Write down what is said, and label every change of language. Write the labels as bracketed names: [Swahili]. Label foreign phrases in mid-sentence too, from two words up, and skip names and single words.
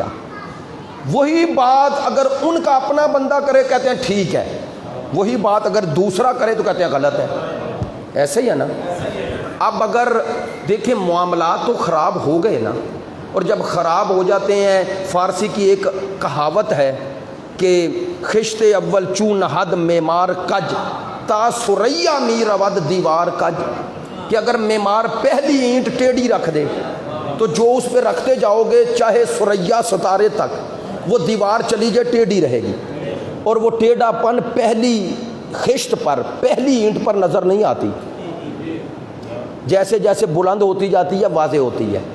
[Urdu] وہی بات اگر ان کا اپنا بندہ کرے کہتے ہیں ٹھیک ہے، وہی بات اگر دوسرا کرے تو کہتے ہیں غلط ہے۔ ایسے ہی ہے نا؟ اب اگر دیکھیں معاملات تو خراب ہو گئے نا، اور جب خراب ہو جاتے ہیں، فارسی کی ایک کہاوت ہے [Persian] کہ خشت اول چون حد معمار کج تا سریا می رود دیوار کج، [Urdu] کہ اگر معمار پہلی اینٹ ٹیڑھی رکھ دے تو جو اس پہ رکھتے جاؤ گے چاہے سریا ستارے تک وہ دیوار چلی جائے ٹیڑھی رہے گی، اور وہ ٹیڑھا پن پہلی خشت پر، پہلی اینٹ پر نظر نہیں آتی، جیسے جیسے بلند ہوتی جاتی ہے واضح ہوتی ہے۔